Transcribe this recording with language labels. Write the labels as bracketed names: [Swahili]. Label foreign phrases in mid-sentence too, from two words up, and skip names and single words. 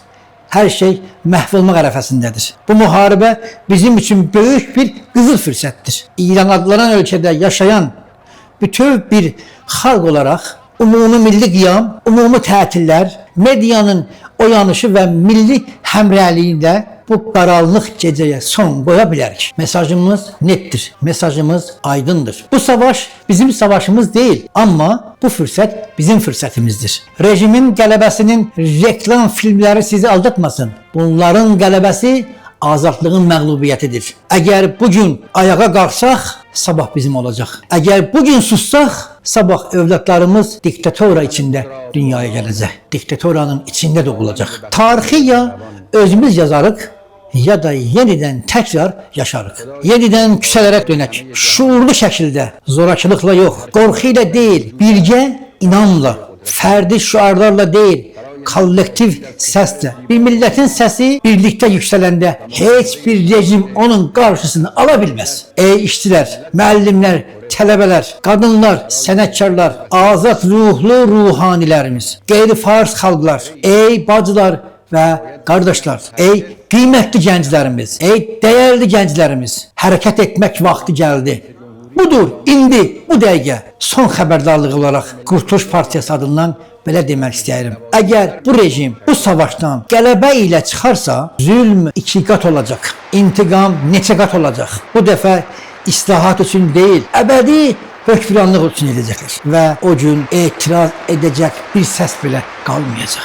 [Azerbaijani] Her şey məhv olmaq ərəfəsindədir. [Turkish] Bu muharebe bizim için büyük bir [Azerbaijani] qızıl fürsətdir. İran adlanan ölkədə yaşayan bütün bir xalq olaraq umumi milli qiyam, umumi tətillər, medyanın oyanışı ve milli həmrəliyiyle bu qaranlıq gecəyə son qoya bilərik. [Turkish] Mesajımız nettir, [Azerbaijani] mesajımız aydındır. [Turkish] Bu savaş bizim savaşımız değil ama bu fırsat bizim fırsatımızdır. [Azerbaijani] Rejimin qələbəsinin reklam filmleri sizi aldatmasın. Bunların qələbəsi azadlığın məğlubiyyətidir. Eğer bugün ayağa qalxsaq, sabah bizim olacaq. Eğer bugün sussaq, sabah evlatlarımız diktatora içinde dünyaya gələcək. Diktatoranın içinde doğulacaq. Tarixi ya özümüz yazarıq, ya da yeniden tekrar yaşarıq. Yeniden küçələrə dönək. Şuurlu şəkildə, zorakılıqla yox, qorxuyla değil, birgə, inanla, fərdi şüarlarla değil, kollektiv səslə. Bir milletin səsi birlikte yükselendə heç bir rejim onun karşısını alabilmez. Ey işçilər, müəllimlər, tələbələr, qadınlar, sənətkarlar, azad ruhlu ruhanilərimiz, qeyri-fars xalqlar, [Turkish] ey bacılar ve kardeşler, ey kıymetli gençlerimiz, ey değerli gençlerimiz, hareket etmek vakti geldi. [Azerbaijani] Budur, indi, bu dəqiqə son xəbərdarlığı olarak Qurtuluş Partiyası adından belə demək istəyirəm. Əgər bu rejim bu savaştan qələbə ilə çıxarsa, zülm 2 qat olacaq, intiqam neçə qat olacaq. Bu dəfə islahat üçün değil, əbədi hökmranlıq üçün edəcəklər və o gün etiraz edəcək bir səs belə qalmayacaq.